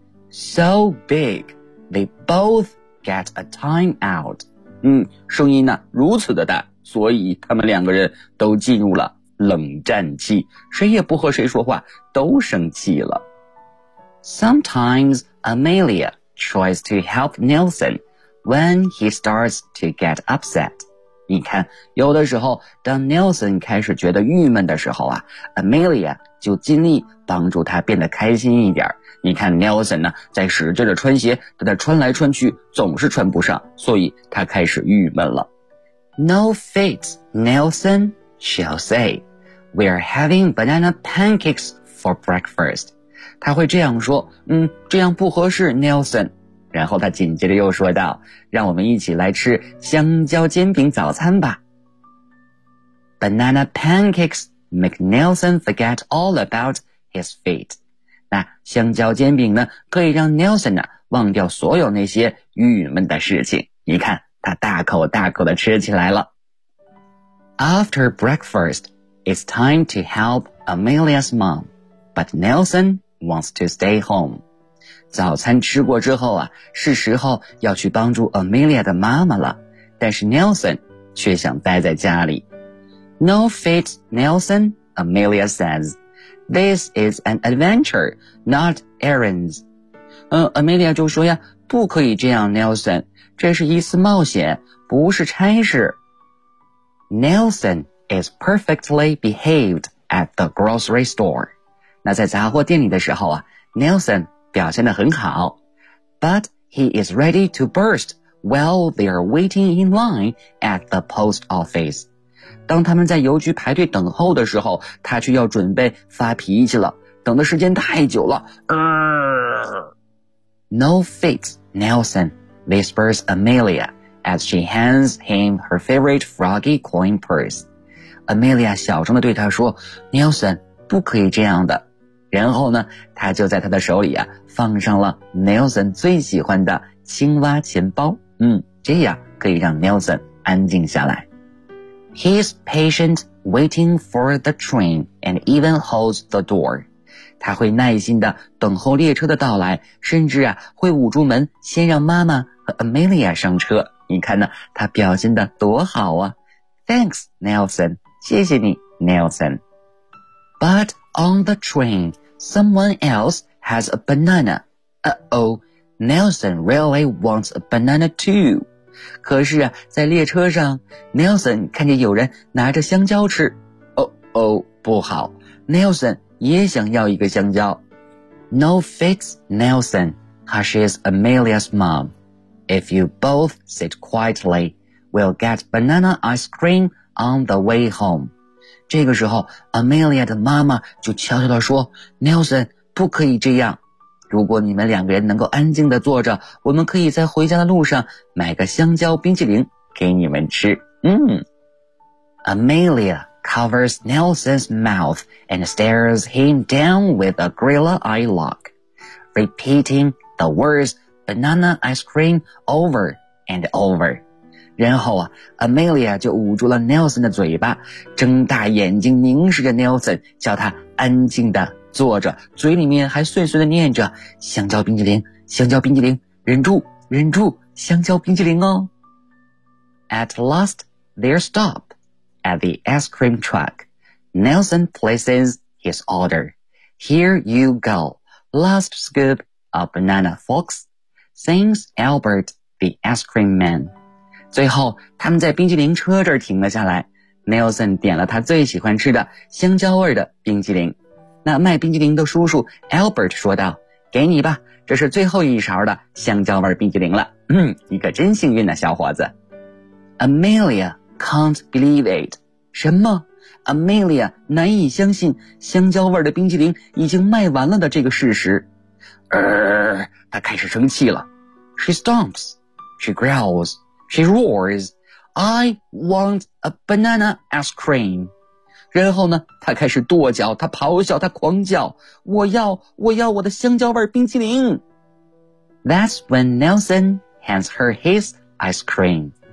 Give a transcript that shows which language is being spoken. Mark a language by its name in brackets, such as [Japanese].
[English] So big, they both get a time out. [Chinese] 声音呢如此的大，所以他们两个人都进入了冷战期，谁也不和谁说话，都生气了。 [English] Sometimes Amelia tries to help Nelson when he starts to get upset. [Chinese] 你看，有的时候，当 Nelson 开始觉得郁闷的时候啊， Amelia 就尽力帮助他变得开心一点。你看 Nelson 呢，在使劲的穿鞋，他在穿来穿去，总是穿不上，所以他开始郁闷了。 [English] No fit, Nelson. She'll say, we are having banana pancakes for breakfast. [Chinese] 她会这样说，这样不合适 ,Nelson. 然后她紧接着又说道，让我们一起来吃香蕉煎饼早餐吧。 [English] Banana pancakes make Nelson forget all about his feet. [Chinese] 那香蕉煎饼呢，可以让 Nelson 呢，忘掉所有那些郁闷的事情。你看，她大口大口地吃起来了。 [English] After breakfast, it's time to help Amelia's mom, but Nelson wants to stay home. [Chinese] 早餐吃过之后啊，是时候要去帮助 Amelia 的妈妈了，但是 Nelson 却想待在家里。 [English] No fit, Nelson, Amelia says. This is an adventure, not errands. [Chinese] Amelia 就说呀，不可以这样 Nelson, 这是一次冒险，不是差事。 [English] Nelson is perfectly behaved at the grocery store. [Chinese] 那在杂货店里的时候啊， Nelson 表现得很好。 [English] But he is ready to burst while they are waiting in line at the post office. [Chinese] 当他们在邮局排队等候的时候，他却要准备发脾气了，等的时间太久了。 [English] No fit, Nelson, whispers Amelia. As she hands him her favorite froggy coin purse. [Chinese] Amelia 小声地对他说 Nelson 不可以这样的。然后呢他就在他的手里啊放上了 Nelson 最喜欢的青蛙钱包。这样可以让 Nelson 安静下来。 [English] He's patient waiting for the train and even holds the door. [Chinese] 他会耐心地等候列车的到来，甚至啊会捂住门先让妈妈和 Amelia 上车。你看呢，他表现得多好啊。 [English] Thanks, Nelson. [Chinese] 谢谢你 [English] ,Nelson. But on the train, someone else has a banana. Uh-oh, Nelson really wants a banana too. [Chinese] 可是啊，在列车上 ,Nelson 看见有人拿着香蕉吃。Uh-oh, 不好。 [English] Nelson [Chinese] 也想要一个香蕉。 [English] No fits Nelson, hushes Amelia's mom. If you both sit quietly, we'll get banana ice cream on the way home. [Chinese] 这个时候 Amelia 的妈妈就悄悄地说 Nelson, 不可以这样。如果你们两个人能够安静地坐着，我们可以在回家的路上买个香蕉冰淇淋给你们吃。嗯。 [English] Amelia covers Nelson's mouth and stares him down with a gorilla eye lock, repeating the words banana ice cream over and over. [Chinese] 然后啊 ,Amelia 就捂住了 Nelson 的嘴巴，睁大眼睛凝视着 Nelson, 叫他安静地坐着，嘴里面还碎碎地念着香蕉冰淇淋，香蕉冰淇淋，忍住，忍住，香蕉冰淇淋哦。 [English] At last, they stop. At the ice cream truck, Nelson places his order. Here you go, last scoop of banana, folks, sings Albert, the ice cream man. [Chinese] 最后他们在冰淇淋车这儿停了下来， Nelson 点了他最喜欢吃的香蕉味的冰淇淋。那卖冰淇淋的叔叔 Albert 说道，给你吧，这是最后一勺的香蕉味冰淇淋了。嗯，你可真幸运啊，小伙子。 [English] AmeliaCan't believe it. [Chinese] 什么 ?Amelia 难以相信香蕉味的冰淇淋已经卖完了的这个事实。她开始生气了。 [English] She stomps. She growls. She roars. I want a banana ice cream. [Chinese] 然后呢她开始跺脚，她咆哮，她狂叫。我要，我要我的香蕉味冰淇淋。 [English] That's when Nelson hands her his ice cream.